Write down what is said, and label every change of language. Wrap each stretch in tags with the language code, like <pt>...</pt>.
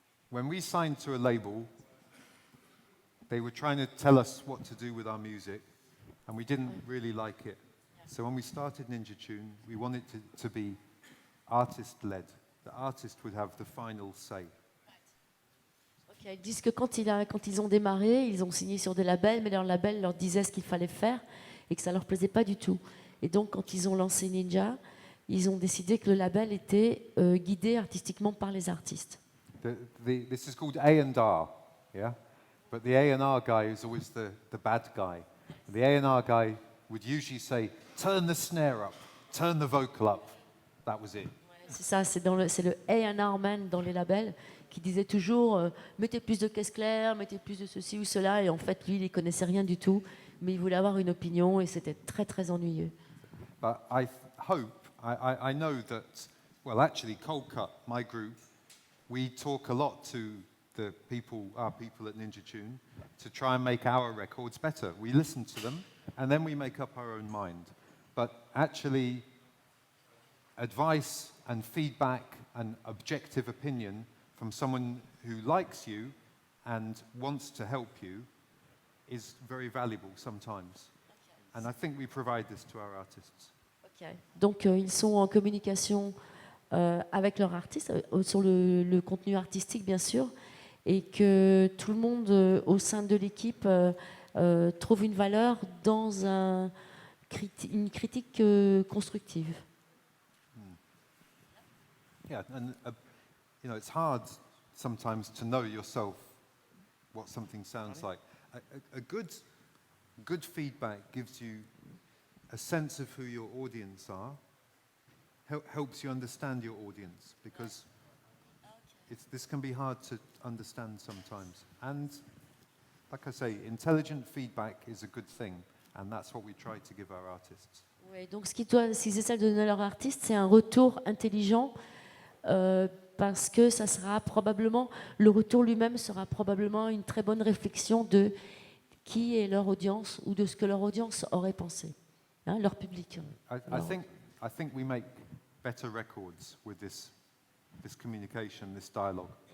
<en>When we signed to a label, they were trying to tell us what to do with our music, and we didn't really like it. So when we started Ninja Tune, we wanted it to be artist-led. The artist would have the final say.</en> <fr>Okay, ils disent que quand ils ont démarré, ils ont signé sur des labels, mais leur label leur disait ce qu'il fallait faire et que ça leur plaisait pas du tout. Et donc, quand ils ont lancé Ninja, ils ont décidé que le label était guidé artistiquement par les artistes.</fr> <en>This is called A&R, yeah? But the A&R guy is always the bad guy. The A&R guy would usually say, turn the snare up, turn the vocal up. That was it.</en> <fr>C'est ça, c'est le A&R man dans les labels qui disait toujours mettez plus de caisse claire, mettez plus de ceci ou cela, et en fait lui il ne connaissait rien du tout, mais il voulait avoir une opinion et c'était très très ennuyeux.</fr> <en>But I know that, well actually Coldcut, my group, we talk a lot to our people at Ninja Tune to try and make our records better. We listen to them and then we make up our own mind. But actually advice and feedback and objective opinion from someone who likes you and wants to help you is very valuable sometimes. And I think we provide this to our artists. Okay.</en> <fr>Donc ils sont en communication avec leurs artistes, sur le contenu artistique bien sûr, et que tout le monde au sein de l'équipe trouve une valeur dans une critique constructive.</fr> <en>Yeah, and it's hard sometimes to know yourself what something sounds like. A good feedback gives you a sense of who your audience are, helps you understand your audience, because this can be hard to understand sometimes. And like I say, intelligent feedback is a good thing, and that's what we try to give our artists.</en> <fr>Ouais, donc ce qu'ils essaient de donner à leurs artistes, c'est un retour intelligent parce que ça sera probablement, le retour lui-même sera probablement une très bonne réflexion de qui est leur audience ou de ce que leur audience aurait pensé, hein, leur public.</fr> <en>I think we make better records with this communication, this dialogue.</en>